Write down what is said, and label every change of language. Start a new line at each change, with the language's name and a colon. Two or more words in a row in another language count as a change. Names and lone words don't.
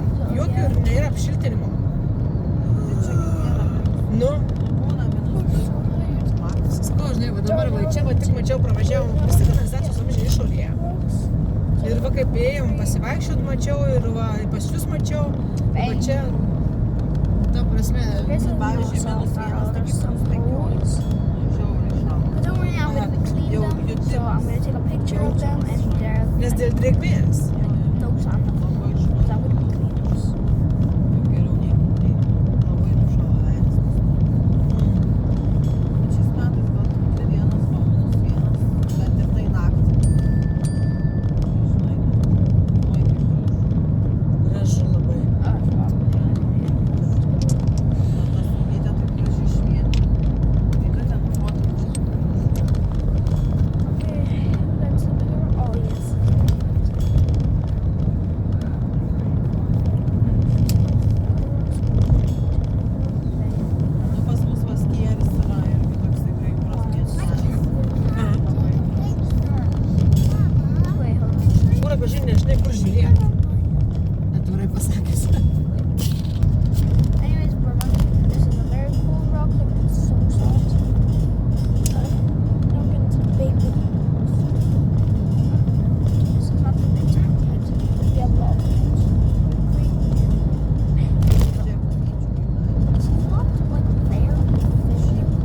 Lithuanian: Jokių ir nėra apšiltinimo. Nu, sakau, žinai, va dabar va čia va tik mačiau pravažiavom visi kanalizacijos vamzdžiai išorėje. Ir va kaip ėjom pasivaikščiot mačiau ir va pas jūs mačiau, va čia, ta prasme, pavyzdžiui, -1, tai kaip +15. Žiauriai šalta.
English: Don't worry, I'm gonna clean them. So I'm gonna take a picture of them and they're.
Lithuanian: nes dėl drėgmės.
English: No, so I'm not.
Lithuanian: Labai
English: Because I'm gonna clean them.
Lithuanian: Jau geriau nieko tai labai nušalo veidas. Bet šiais metais gal tik -1, gal -1, bet ir tai naktį. Žinai, oi kaip Gražu labai. ta saulytė taip gražiai šviečia. Tai ką ten nufotkins?
English: Okay, that's the bigger. Oh, yes.
Lithuanian: Nu, pas mus Vaskieris yra irgi toksai prie jūros miestelis.
English: Wait, hold on.
Lithuanian: Pūra bežin nežinai, kur žiūrėti. Atvirai pasakęs.
English: Anyways, we're about this is a very cool rock that is so soft. Now we're getting to the big one. This is not the big one yet. We have lava. This is not like very fishy.